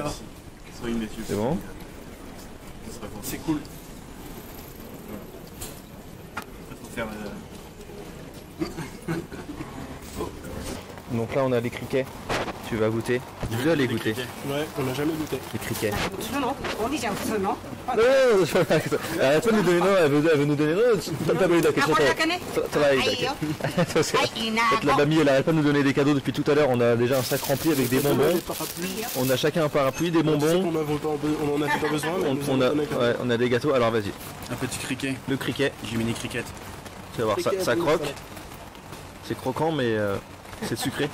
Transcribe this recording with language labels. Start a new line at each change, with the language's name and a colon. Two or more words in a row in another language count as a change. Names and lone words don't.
French: yeux aussi. Soyez mes yeux. C'est bon? Ça sera bon. C'est cool. Faut faire Donc là on a les criquets. Tu vas goûter. Je veux aller goûter. Ouais, on n'a jamais goûté. Les criquets.
Japanese: そのお兄ちゃん普通の
French: Non, je arrête pas de nous donner non, elle veut nous donner non, t'as pas eu la あ question.
Japanese: これだけね
French: Ça va,
Japanese: はい
French: Isaac.
Japanese: いいよ
French: Ça, c'est-
Japanese: はいいいな
French: En fait, la mamie elle arrête pas de nous donner des cadeaux depuis tout à l'heure. On a déjà un sac rempli avec des bonbons. Des parapluies. On a chacun un parapluie, des On bonbons. en avait pas besoin, mais On, on a, ouais, on a des gâteaux. Alors vas-y. un petit criquet. Le criquet. Jiminy Cricket. Tu vas voir, ça croque. C'est croquant mais c'est sucré.